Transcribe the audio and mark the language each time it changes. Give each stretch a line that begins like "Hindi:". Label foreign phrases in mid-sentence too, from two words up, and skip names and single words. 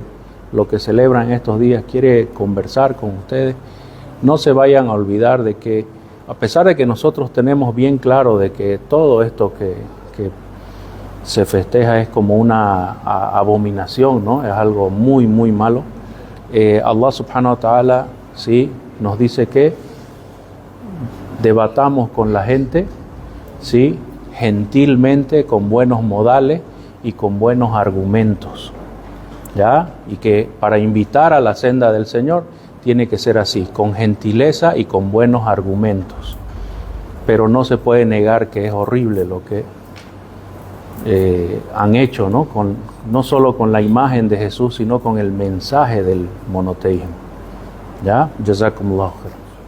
Spanish: lo que celebran estos días quiere conversar con ustedes, no se vayan a olvidar de que, a pesar de que nosotros tenemos bien claro de que todo esto que se festeja es como una abominación, ¿no? Es algo muy, muy malo.
Arabic: الله سبحانه وتعالى,
Spanish: sí, nos dice que debatamos con la gente, ¿sí?, gentilmente, con buenos modales y con buenos argumentos, ¿ya? Y que para invitar a la senda del Señor tiene que ser así, con gentileza y con buenos argumentos. Pero no se puede negar que es horrible lo que han hecho, ¿no? No solo con la imagen de Jesús, sino con el mensaje del monoteísmo, ¿ya?
Arabic: جزاكم الله خيرا.